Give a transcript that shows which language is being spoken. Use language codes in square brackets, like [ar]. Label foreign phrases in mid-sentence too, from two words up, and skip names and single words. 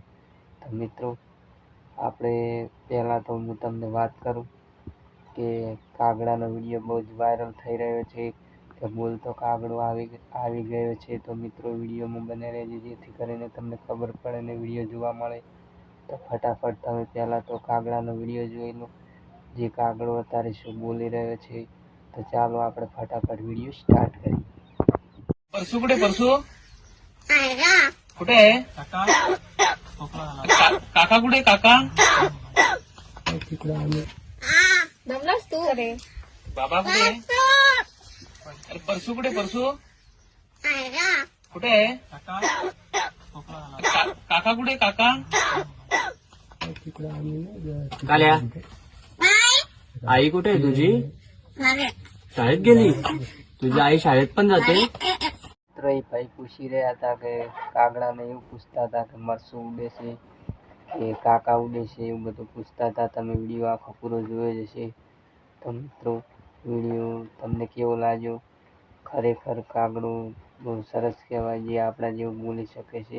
[gu] તો મિત્રો, આપણે પહેલાં તો હું તમને વાત કરું કે કાગડાનો વિડીયો બહુ જ વાયરલ થઈ રહ્યો છે કે બોલતો કાગડો આવી ગયો છે। તો મિત્રો, વિડીયોમાં બને રહેજો જેથી કરીને તમને ખબર પડે ને વિડીયો જોવા મળે। તો ફટાફટ તમે પહેલાં તો કાગડાનો વિડીયો જોઈ લો, જે કાગડો અત્યારે શું બોલી રહ્યો છે। તો ચાલો આપણે ફટાફટ વિડીયો સ્ટાર્ટ કરીએ। [mr] परसू कुठे आहे? काका कुठे? काका दमलास तू? अरे बाबा कुठे? अरे परसू कुठे? कुठे आहे? काका कुठे? काका काल्या आई कुठे आहे तुझी? शाळेत गेली? तुझी आई शाळेत पण जाते? [gu] મિત્રો, એ ભાઈ પૂછી રહ્યા હતા કે કાગડાને એવું પૂછતા હતા કે મરસું ઉડે છે કે કાકા ઉડે છે, એવું બધું પૂછતા હતા। તમે વિડીયો આખો પૂરો જોયો જ હશે। તો મિત્રો, વિડીયો તમને કેવો લાગ્યો? ખરેખર કાગડો બહુ સરસ કહેવાય, જે આપણા જેવું બોલી શકે છે।